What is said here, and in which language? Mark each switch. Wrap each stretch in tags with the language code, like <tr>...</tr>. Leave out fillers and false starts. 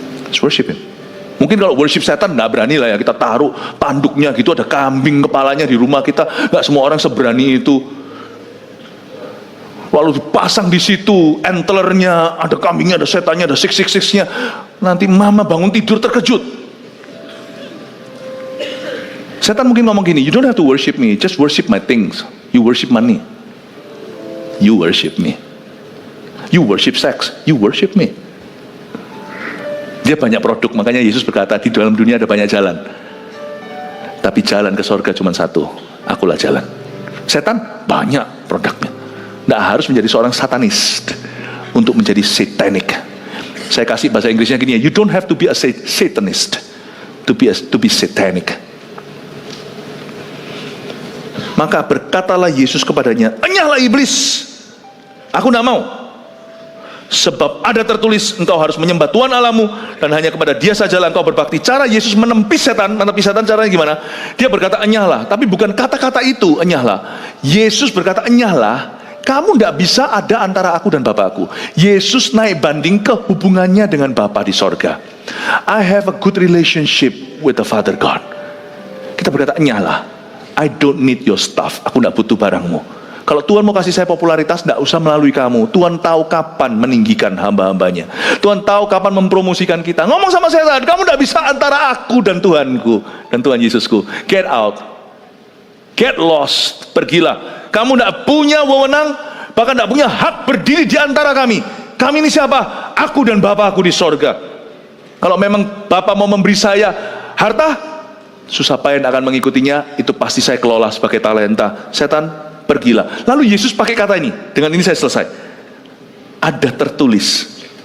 <en>Just worship him.</en> <id>Mungkin kalau worship setan nggak berani lah ya, kita taruh tanduknya gitu, ada kambing kepalanya di rumah kita. Nggak semua orang seberani itu. Lalu dipasang di situ antlernya, ada kambingnya, ada setannya, ada 666-nya. Nanti mama bangun tidur terkejut. Setan mungkin ngomong gini,</id> <en>you don't have to worship me, just worship my things. You worship money, you worship me. You worship sex, you worship me.</en> <id>Dia banyak produk, makanya Yesus berkata di dalam dunia ada banyak jalan, tapi jalan ke surga cuma satu, akulah jalan. Setan banyak produknya. Tidak harus menjadi seorang satanis untuk menjadi satanic. Saya kasih bahasa Inggrisnya gini ya,</id> <en>you don't have to be a satanist to be satanic.</en> <id>Maka berkatalah Yesus kepadanya, enyahlah iblis, aku tidak mau. Sebab ada tertulis, engkau harus menyembah Tuhan Allahmu dan hanya kepada Dia sajalah engkau berbakti. Cara Yesus menepis setan caranya gimana? Dia berkata enyahlah, tapi bukan kata-kata itu enyahlah. Yesus berkata enyahlah, kamu tidak bisa ada antara aku dan Bapakku. Yesus naik banding ke hubungannya dengan Bapa di sorga.</id> <en>I have a good relationship with the Father God.</en> <id>Kita berkata enyahlah,</id> <en>I don't need your stuff,</en> <id>aku tidak butuh barangmu. Kalau Tuhan mau kasih saya popularitas, tidak usah melalui kamu. Tuhan tahu kapan meninggikan hamba-hambanya. Tuhan tahu kapan mempromosikan kita. Ngomong sama setan, kamu tidak bisa antara aku dan Tuhanku dan Tuhan Yesusku.</id> <en>Get out, get lost,</en> <id>pergilah. Kamu tidak punya wewenang, bahkan tidak punya hak berdiri di antara kami. Kami ini siapa? Aku dan Bapakku di sorga. Kalau memang Bapak mau memberi saya harta, susah payah akan mengikutinya. Itu pasti saya kelola sebagai talenta. Setan, pergilah. Lalu Yesus pakai kata ini. Dengan ini saya selesai. Ada tertulis.</id>